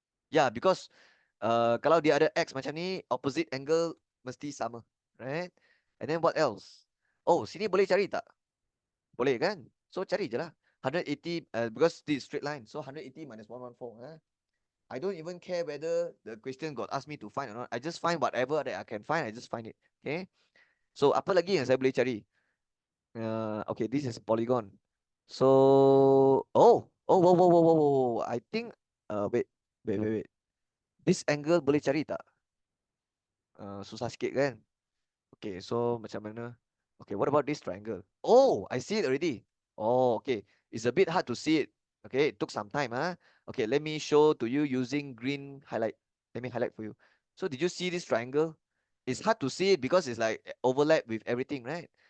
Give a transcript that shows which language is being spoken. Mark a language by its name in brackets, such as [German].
[Malay] Yeah, because kalau dia ada X macam ni, [English] opposite angle [Malay] mesti sama, right? [English] And then what else? [Malay] Oh, sini boleh cari tak? Boleh kan? So cari je lah. [English] 180, because this is straight line. So 180 minus 114. I don't even care whether the question got asked me to find or not. I just find whatever that I can find, I just find it. Okay? [Malay] So apa lagi yang saya boleh cari? [English] Okay, this is polygon. So, whoa, whoa, whoa, whoa, whoa. I think, wait. This angle [Malay] boleh cari tak? Susah sikit kan? Okay, so macam mana? [English] Okay, what about this triangle? Oh, I see it already. Oh, okay. It's a bit hard to see it. Okay, it took some time. Okay, let me show to you using green highlight. Let me highlight for you. So did you see this triangle? It's hard to see it because it's like overlap with everything, right?